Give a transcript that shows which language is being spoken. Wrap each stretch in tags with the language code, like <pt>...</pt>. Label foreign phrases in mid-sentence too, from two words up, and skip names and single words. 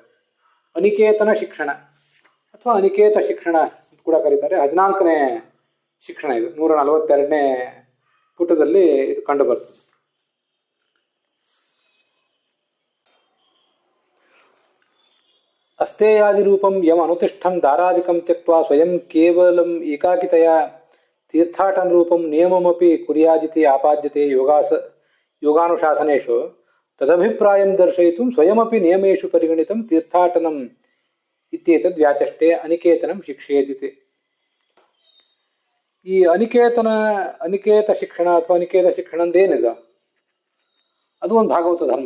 <kn>ಅನಿಕೇತನ ಶಿಕ್ಷಣ ಅಥವಾ ಅನಿಕೇತ ಶಿಕ್ಷಣ ಅಂತ ಕೂಡ ಕರೀತಾರೆ. 14ನೇ ಶಿಕ್ಷಣ ಇದು, 142ನೇ ಪುಟದಲ್ಲಿ ಇದು ಕಂಡು ಬರ್ತದೆ.</kn> <sa>ಅಸ್ತೇಯಾದಿ ರೂಪಂ ಯಂ ಅನುತಿಷ್ಠಂ ದಾರಾದಿಕಂ ತ್ಯಕ್ತ್ವಾ ಸ್ವಯಂ ಕೇವಲಂ ಏಕಾಕಿತಯ ತೀರ್ಥಾಟನ ರೂಪಂ ನಿಯಮಮಪಿ ಕುರ್ಯಾದಿತಿ ಆಪಾದ್ಯತೆ ಯೋಗಾನುಶಾಸನೇಷು ತದಭಿಪ್ರಾಯಂ ದರ್ಶಯಿತು ಸ್ವಯಮಪಿ ನಿಯಮೇಷು ಪರಿಗಣಿತಂ ತೀರ್ಥಾಟನಂ ಇತ್ಯೇತದ್ ವ್ಯಾಚಷ್ಟೇ ಅನಿಕೇತನಂ ಶಿಕ್ಷೇದಿತಿ.</sa> <kn>ಈ ಅನಿಕೇತ ಶಿಕ್ಷಣ ಅಥವಾ ಅನಿಕೇತ ಶಿಕ್ಷಣ ಅಂದೇನಿದೆ ಅದು ಒಂದು ಭಾಗವತ ಧರ್ಮ.</kn>